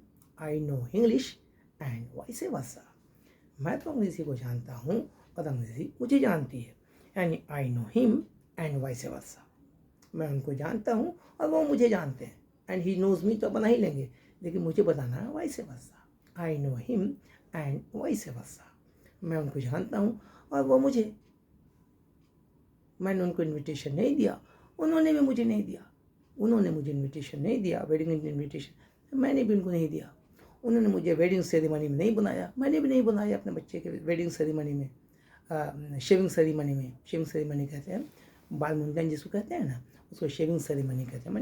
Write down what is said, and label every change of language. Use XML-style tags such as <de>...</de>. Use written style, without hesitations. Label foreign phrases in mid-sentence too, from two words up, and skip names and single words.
<en>I know English and vice versa,</en> <hi>मैं तो अंग्रेज़ी को जानता हूँ और अंग्रेज़ी मुझे जानती है, यानी</hi> <en>I know him and vice versa.</en> <hi>मैं उनको जानता हूँ और वो मुझे जानते हैं,</hi> <en>and he knows me</en> <hi>तो बना ही लेंगे, लेकिन मुझे बताना है</hi> <en>vice versa, I know him and vice versa.</en> <hi>मैं उनको जानता हूँ और वो मुझे, मैंने उनको इनविटेशन नहीं दिया, उन्होंने भी मुझे नहीं दिया, उन्होंने मुझे इनविटेशन नहीं दिया,</hi> <en>wedding invitation,</en> <hi>मैंने भी उनको नहीं दिया, उन्होंने मुझे</hi> <en>wedding ceremony</en> <hi>में नहीं बुलाया, मैंने भी नहीं बुलाया अपने बच्चे के</hi> <en>wedding ceremony</en> <hi>में,</hi> <en>shaving ceremony</en> <hi>में,</hi> <en>shaving ceremony</en> <hi>कहते हैं, बाल मुंडन जिसको कहते हैं ना, उसको</hi> <en>shaving ceremony</en> <hi>कहते हैं।</hi>